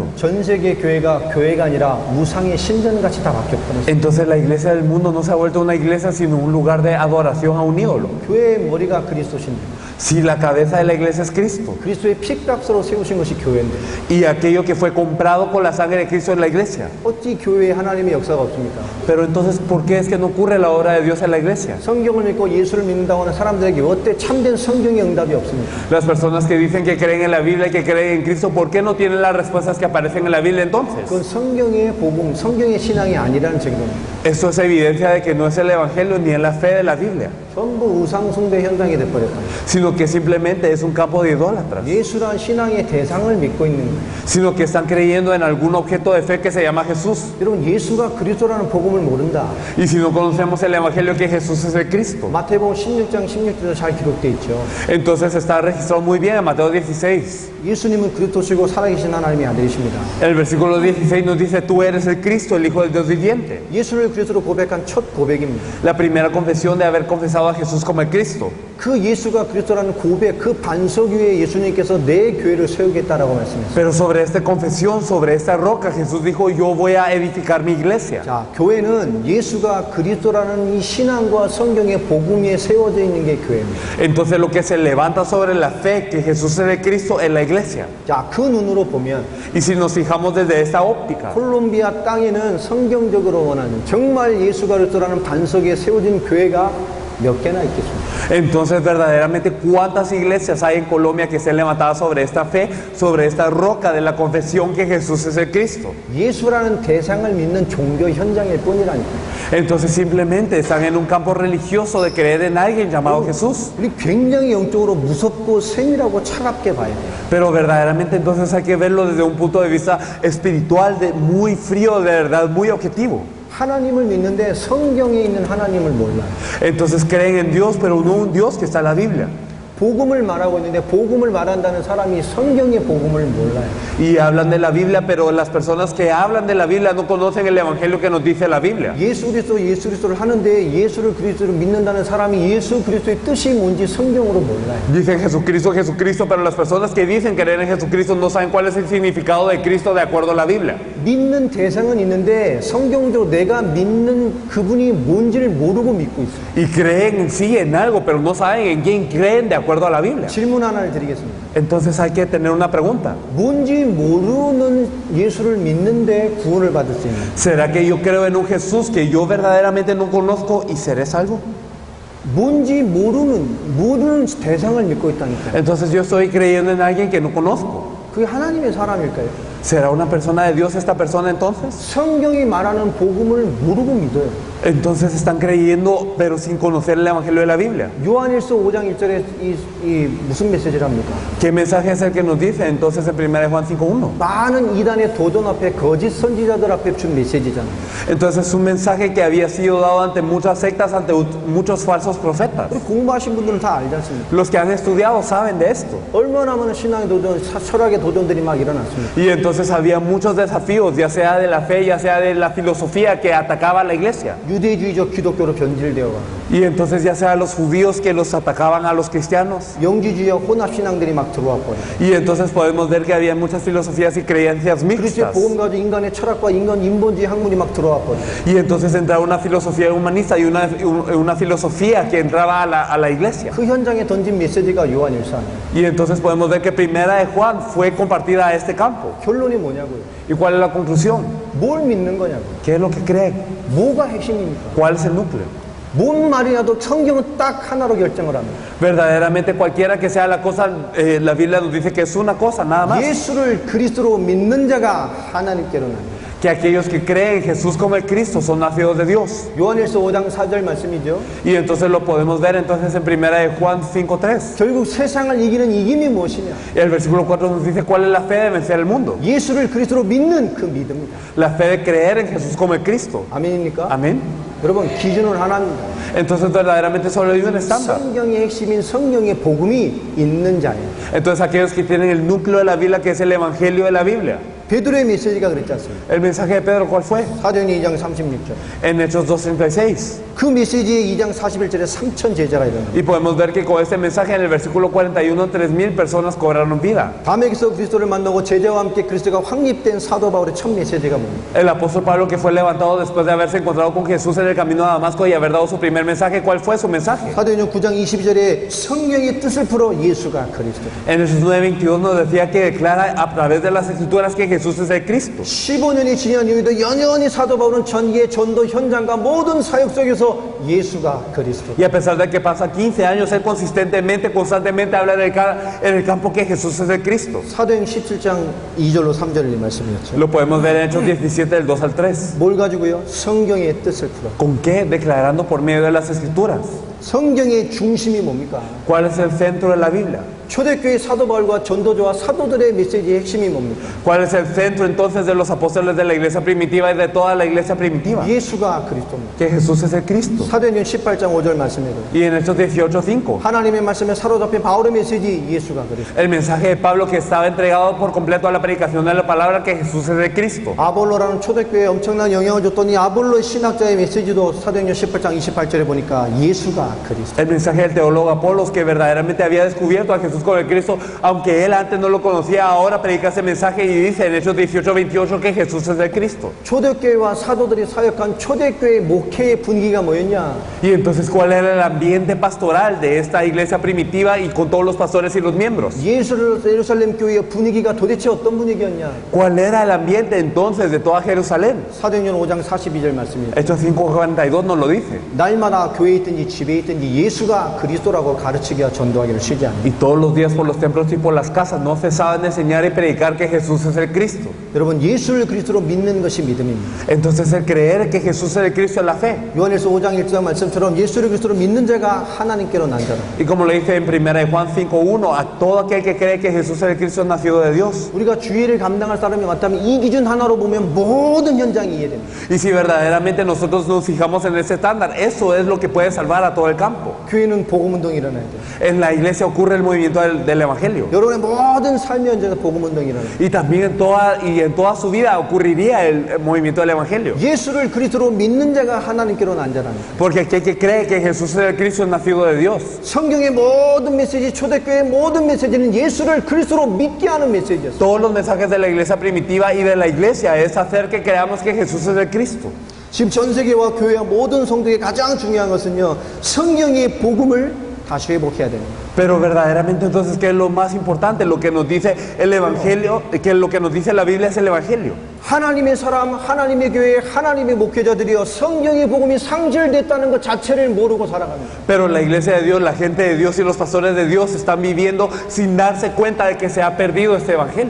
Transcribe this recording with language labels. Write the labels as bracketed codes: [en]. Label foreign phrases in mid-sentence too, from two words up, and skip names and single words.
[ko] 전 세계 교회가 교회가 아니라 우상의 신전같이 다 바뀌어버렸어요. [es] Entonces la iglesia del mundo no se ha vuelto una iglesia sino un lugar de adoración a un ídolo. [ko] 교회의 머리가 그리스도신데 [es] Si la cabeza de la iglesia es Cristo [ko] 그리스도의 피값으로 세우신 것이 교회인데 [es] y aquello que fue comprado con la sangre de Cristo es la iglesia. [ko] 어찌 교회에 하나님의 역사가 없습니까? [es] Pero entonces, ¿por qué es que no ocurre la obra de Dios en la iglesia? [ko] 성경을 읽고 예수를 믿는다고 하는 사람들에게 어때 참된 성경의 응답이 없습니까? [es] Las personas que dicen que creen en la Biblia y que creen en Cristo, ¿por qué no tienen las respuestas que aparecen en la Biblia entonces? [ko] 그건 성경의 복음, 성경의 신앙이 아니라는 증거입니다. [es] Esto es evidencia de que no es el Evangelio ni en la fe de la Biblia, [ko] 전부 우상 숭배 현장이 돼버렸다. [es] sino que simplemente es un campo de idólatras, [ko] 예수란 신앙의 대상을 믿고 있는 거예요. [es] sino que están creyendo en algún objeto de fe que se llama Jesús. [ko] 여러분 예수가 그리스도라는 복음을 모른다. [es] Y si no conocemos el Evangelio que Jesús es el Cristo, [ko] 마태복음 16장 16절에 잘 기록되어 있죠. [es] entonces está registrado muy bien en Mateo 16. [ko] 예수님은 그리스도시고 살아계신 하나님의 아들이십니다. [es] El versículo 16 nos dice, tú eres el Cristo, el Hijo del Dios viviente. [ko] 예수를 그리스도로 고백한 첫 고백입니다. [es] La primera confesión de haber confesado a Jesús como el Cristo. [ko] 그 예수가 그리스도라는 고백, 그 반석 위에 예수님께서 내 교회를 세우겠다라고 말씀했어요. [es] Pero sobre esta confesión, sobre esta roca, Jesús dijo, yo voy a edificar mi iglesia. [ko] 자, 교회는 예수가 그리스도라는 이 신앙과 성경의 복음 위에 세워져 있는 게 교회입니다. [es] Entonces lo que se levanta sobre la fe que Jesús es el Cristo en la iglesia. [ko] 자, 그 눈으로 보면 [es] Y si nos fijamos desde esta óptica, [ko] 콜롬비아 땅에는 성경적으로 원하는 정말 예수가 그리스도라는 반석에 세워진 교회가 몇 개나 있겠습니까? [es] entonces verdaderamente cuántas iglesias hay en Colombia que se han levantado sobre esta fe, sobre esta roca de la confesión que Jesús es el Cristo. [ko] 예수라는 대상을 믿는 종교 현장일 뿐이라니까. [es] Entonces simplemente están en un campo religioso de creer en alguien llamado Jesús. [ko] 우리 굉장히 영적으로 무섭고 세밀하고 차갑게 봐야 돼요. [es] Pero verdaderamente entonces hay que verlo desde un punto de vista espiritual, de muy frío, de verdad, muy objetivo. [ko] 하나님을 믿는데 성경에 있는 하나님을 몰라요. [es] Entonces creen en Dios, pero no un Dios que está en la Biblia. [ko] 복음을 말하고 있는데 복음을 말한다는 사람이 성경의 복음을 몰라요. [es] Y hablan de la Biblia, pero las personas que hablan de la Biblia no conocen el Evangelio que nos dice la Biblia. [ko] 예수 그리스도를 하는데 예수를 그리스도로 믿는다는 사람이 예수 그리스도의 뜻이 뭔지 성경으로 몰라요. [es] Dicen Jesucristo, Jesucristo, pero las personas que dicen creer en Jesucristo no saben cuál es el significado de Cristo de acuerdo a la Biblia. [ko] 믿는 대상은 있는데 성경적으로 내가 믿는 그분이 뭔지를 모르고 믿고 있어요. [es] Y creen sí en algo, pero no saben en quién creen de acuerdo a la Biblia. [ko] 질문 하나를 드리겠습니다. [es] Entonces hay que tener una pregunta. [ko] 뭔지 모르는 예수를 믿는데 구원을 받을 수 있는 [es] ¿Será que yo creo en un Jesús que yo verdaderamente no conozco y seré salvo? [ko] 뭔지 모르는 대상을 믿고 있다니까요. [es] Entonces yo estoy creyendo en alguien que no conozco. [ko] 그게 하나님의 사람일까요? [es] ¿Será una persona de Dios esta persona entonces? [ko] 성경이 말하는 복음을 모르고 믿어요. [es] Entonces están creyendo pero sin conocer el Evangelio de la Biblia. [ko] 요한일서 5장 1절에 이 무슨 메시지랍니까? [es] ¿Qué mensaje es el que nos dice entonces en 1 Juan 5:1? [ko] 많은 이단의 도전 앞에 거짓 선지자들 앞에 준 메시지잖아요. [es] Entonces es un mensaje que había sido dado ante muchas sectas, ante muchos falsos profetas. [ko] 우리 공부하신 분들은 다 알지 않습니까? [es] Los que han estudiado saben de esto. [ko] 얼마나 많은 신앙의 도전, 철학의 도전들이 막 일어났습니까? [es] Y entonces había muchos desafíos, ya sea de la fe, ya sea de la filosofía que atacaba a la iglesia. [ko] 유대주의적 기독교로 변질되어가 [es] Y entonces ya sea los judíos que los atacaban a los cristianos. [ko] 영지주의적 혼합신앙들이 막 들어와 버려요. [es] Y entonces podemos ver que había muchas filosofías y creencias [ko] 그리스도의 [es] mixtas. [ko] 복음 가지고 인간의 철학과 인간 인본주의 학문이 막 들어와 버려요. [es] Y entonces entraba una filosofía humanista y una filosofía que entraba a la iglesia. [ko] 그 현장에 던진 메시지가 요한일서 아니에요. [es] Y entonces podemos ver que primera de Juan fue compartida a este campo. [ko] 결론이 뭐냐고요? [es] ¿Y cuál es la conclusión? [ko] 뭘 믿는 거냐고요? [es] ¿Qué es lo que creen? [ko] 뭐가 핵심입니까? [es] ¿Cuál es el núcleo? [ko] 뭔 말이라도 성경은 딱 하나로 결정을 합니다. [es] Verdaderamente cualquiera que sea la cosa, la Biblia nos dice que es una cosa, nada más. [ko] 예수를 그리스도로 믿는 자가 하나님께로 납니다. [es] Que aquellos que creen en Jesús como el Cristo son nacidos de Dios. [ko] 요한일서 5장 4절 말씀이죠. [es] Y entonces lo podemos ver entonces en primera de Juan 5:3. [ko] 결국 세상을 이기는 이김이 무엇이냐? [es] El versículo 4 nos dice cuál es la fe de vencer el mundo. [ko] 예수를 그리스도로 믿는 그 믿음이다. [es] La fe de creer en Jesús como el Cristo. [ko] 아멘입니까? [es] Amén. [ko] 여러분 기준은 하나입니다. [es] Entonces verdaderamente solo hay un estándar. [ko] 성경의 핵심인 성경의 복음이 있는 자예요. [es] Entonces aquellos que tienen el núcleo de la Biblia, que es el Evangelio de la Biblia. [ko] 베드로의 메시지가 그랬지 않습니까? [es] El mensaje de Pedro, ¿cuál fue? [ko] 사도행전 2장 36절. [es] En Hechos 2:36. [ko] 그 메시지의 2장 41절에 3천 제자가 일어납니다. [es] Y podemos ver que con este mensaje en el versículo 41, 3,000 personas cobraron vida. [ko] 담에게서 그리스도를 만나고 제자와 함께 그리스도가 확립된 사도 바울의 첫 메시지가 뭡니까? [es] El apóstol Pablo, que fue levantado después de haberse encontrado con Jesús en el camino a Damasco y haber dado su primer mensaje, ¿cuál fue su mensaje? [ko] 사도행전 9장 22절에 성령의 뜻을 풀어 예수가 그리스도다. [es] En Hechos 9:22 nos decía que declara a través de las escrituras que Jesús es el Cristo. [ko] 15년이 지난 이후에도 연연히 사도 바울은 전기의 전도 현장과 모든 사역 속에서 예수가 그리스도. [es] Y a pesar de que pasa 15 años, él constantemente habla en el campo que Jesús es el Cristo. [ko] 사도행 17장 2절로 3절의 말씀이었죠. [es] Lo podemos ver en Hechos 17, del 2 al 3. [ko] 뭘 가지고요? 성경의 뜻을 풀어. [es] ¿Con qué? Declarando por medio de las escrituras. [ko] 성경의 중심이 뭡니까? [es] ¿Cuál es el centro de la Biblia? [ko] 초대교회 사도 바울과 전도자와 사도들의 메시지의 핵심이 뭡니까? [es] ¿Cuál es el centro entonces de los apóstoles de la iglesia primitiva y de toda la iglesia primitiva? [ko] 예수가 그리스도입니다. [es] Que Jesús es el Cristo. [ko] 사도행전 18장 5절 말씀에도 [es] Y en Hechos 18:5, [ko] 하나님의 말씀에 사로잡힌 바울의 메시지 예수가 그리스도. [es] el mensaje de Pablo que estaba entregado por completo a la predicación de la palabra, que Jesús es el Cristo. [ko] 아볼로라는 초대교회에 엄청난 영향을 줬더니 아볼로의 신학자의 메시지도 사도행전 18장 28절에 보니까 예수가 그리스도. [es] El mensaje del teólogo Apolos, que verdaderamente había descubierto a Jesús Jesús con el Cristo, aunque él antes no lo conocía, ahora predica ese mensaje y dice en Hechos 18:28 que Jesús es el Cristo. [ko] 초대교회와 사도들이 사역한 초대교회 목회의 분위기가 뭐였냐? [es] Y entonces, ¿cuál era el ambiente pastoral de esta iglesia primitiva y con todos los pastores y los miembros? [ko] 예루살렘 교회의 분위기가 도대체 어떤 분위기였냐? [es] ¿Cuál era el ambiente entonces de toda Jerusalén? [ko] 사도행전 5장 42절 말씀입니다. [es] Hechos 5:42 nos lo dice. [ko] 날마다 교회에 있든지 집에 있든지 예수가 그리스도라고 가르치기와 전도하기를 쉬지 않는다. [es] Y todos los días por los templos y por las casas no cesaban de enseñar y predicar que Jesús es el Cristo. [ko] 여러분, 예수를 그리스도로 믿는 것이 믿음입니다. [es] Entonces el creer que Jesús es el Cristo es la fe. [ko] 요한일서 5장 1절 말씀처럼 예수를 그리스도로 믿는 자가 하나님께로 난 자라. [es] Y como lo dice en 1 Juan 5:1, a todo aquel que cree que Jesús es el Cristo es nacido de Dios. [ko] 우리가 주의를 감당할 사람이 맞다면 이 기준 하나로 보면 모든 현장이 이해됩니다. [es] Y si verdaderamente nosotros nos fijamos en ese estándar, eso es lo que puede salvar a todo el campo. [ko] 교회는 복음운동이 일어나야 돼요. [es] En la iglesia ocurre el movimiento del Evangelio. [ko] 여러분의 모든 삶의 현장에서 복음운동이 일어나요. [es] Y también en toda su vida ocurriría el movimiento del Evangelio. [ko] 예수를 그리스도로 믿는 자가 하나님께로 난 자라니까. [es] Porque aquel que cree que Jesús es el Cristo es nacido de Dios. [ko] 성경의 모든 메시지, 초대교회의 모든 메시지는 예수를 그리스도로 믿게 하는 메시지였어요. [es] Todos los mensajes de la iglesia primitiva y de la iglesia es hacer que creamos que Jesús es el Cristo. [ko] 지금 전 세계와 교회와 모든 성도의 가장 중요한 것은요, 성경의 복음을 다시 회복해야 됩니다. [es] Pero verdaderamente entonces, ¿qué es lo más importante? Lo que nos dice el Evangelio, que lo que nos dice la Biblia es el Evangelio. [ko] 하나님의 사람, 하나님의 교회, 하나님의 목회자들이요, 성경의 복음이 상실됐다는 것 자체를 모르고 살아갑니다. [es] Pero la iglesia de Dios, la gente de Dios y los pastores de Dios están viviendo sin darse cuenta de que se ha perdido este Evangelio.